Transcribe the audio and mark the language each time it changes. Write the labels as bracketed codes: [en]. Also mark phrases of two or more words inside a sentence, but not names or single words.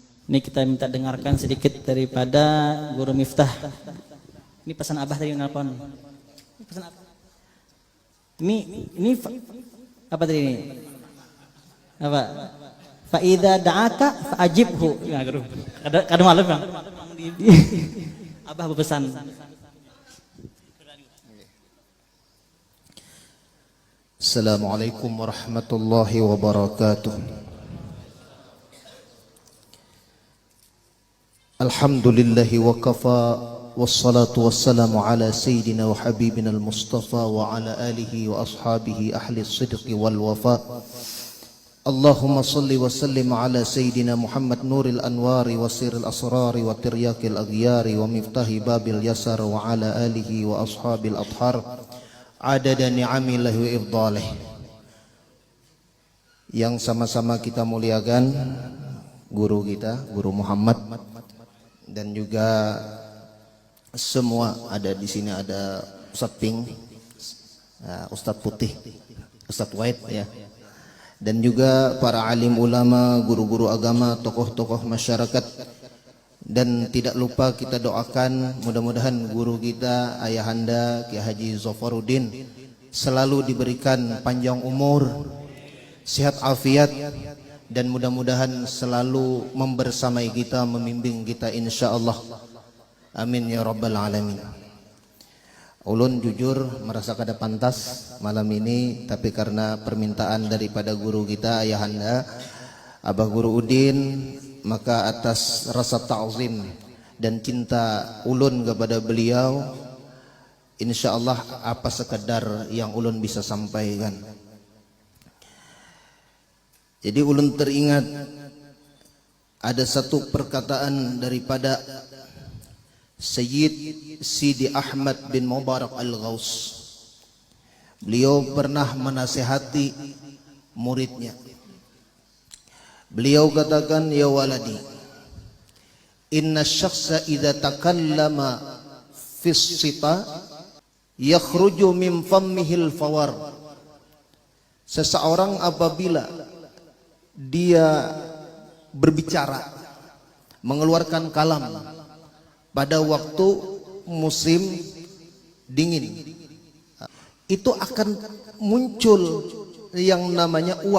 [id] Ini kita minta dengarkan sedikit daripada Guru Miftah. Ini pesan Abah tadi nelpon. Pesan apa? Ini apa tadi ini? Apa? [ar] فإذا دعاك فأجبه. [id] Ya, Guru. [bjn] Kada malam, Bang. Abah berpesan. [ar] السلام عليكم ورحمة الله وبركاته. الحمد لله وكفى والصلاة والسلام على سيدنا وحبيبنا المصطفى وعلى آله وأصحابه أهل الصدق والوفاء. اللهم صل وسلم على سيدنا محمد نور الأنوار وسر الأسرار وترياق الأغيار ومفتاح باب اليسار وعلى آله وأصحابه الأطهار عدد نعم الله وإفضاله. [id] Yang sama-sama kita muliakan guru kita, Guru Muhammad, dan juga semua ada di sini, ada Ustadz Pink, Ustadz Putih, Ustadz White ya, dan juga para alim ulama, guru-guru agama, tokoh-tokoh masyarakat. Dan tidak lupa kita doakan mudah-mudahan guru kita Ayahanda Kiai Haji Zafaruddin selalu diberikan panjang umur, sehat afiat, dan mudah-mudahan selalu membersamai kita, membimbing kita insyaallah. [ar] آمين يا رب العالمين. [bjn] Ulun jujur merasa kada pantas malam ini, tapi karena permintaan daripada guru kita Ayahanda Abah Guru Udin, maka atas rasa ta'zim dan cinta ulun kepada beliau, insyaallah apa sekadar yang ulun bisa sampaikan. Jadi ulun teringat ada satu perkataan daripada Sayyid Sidi Ahmad bin Mubarak Al-Ghaus. Beliau pernah menasihati muridnya. Beliau katakan, [ar] يا ولدي إن الشخص إذا تكلم في الشتاء يخرج من فمه الفوار. [id] Seseorang apabila dia berbicara, mengeluarkan kalam pada waktu musim dingin, itu akan muncul yang namanya uap.